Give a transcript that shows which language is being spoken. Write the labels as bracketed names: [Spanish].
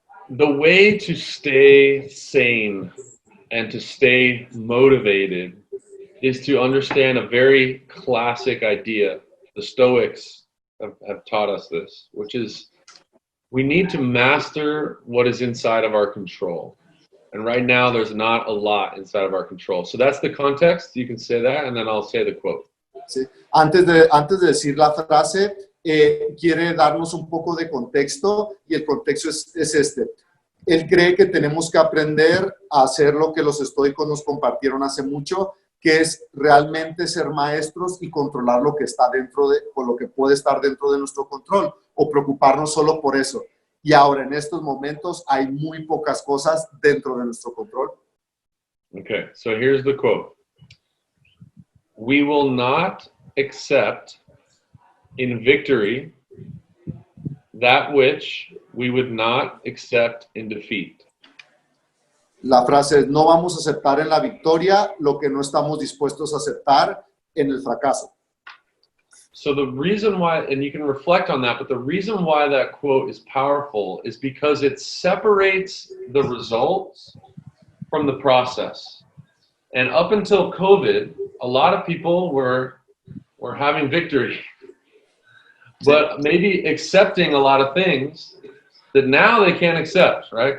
[English] The way to stay sane and to stay motivated is to understand a very classic idea. The Stoics have taught us this, which is we need to master what is inside of our control. And right now, there's not a lot inside of our control. So that's the context. You can say that, and then I'll say the quote. [Spanish] Sí. Antes de decir la frase, quiere darnos un poco de contexto, y el contexto es este. Él cree que tenemos que aprender a hacer lo que los estoicos nos compartieron hace mucho, que es realmente ser maestros y controlar lo que está o lo que puede estar dentro de nuestro control, o preocuparnos solo por eso. Y ahora, en estos momentos, hay muy pocas cosas dentro de nuestro control. [English] Okay, so here's the quote. We will not accept in victory that which we would not accept in defeat. [Spanish] La frase es, no vamos a aceptar en la victoria lo que no estamos dispuestos a aceptar en el fracaso. [English] So the reason why, and you can reflect on that, but the reason why that quote is powerful is because it separates the results from the process. And up until COVID, a lot of people were having victory, but maybe accepting a lot of things that now they can't accept, right?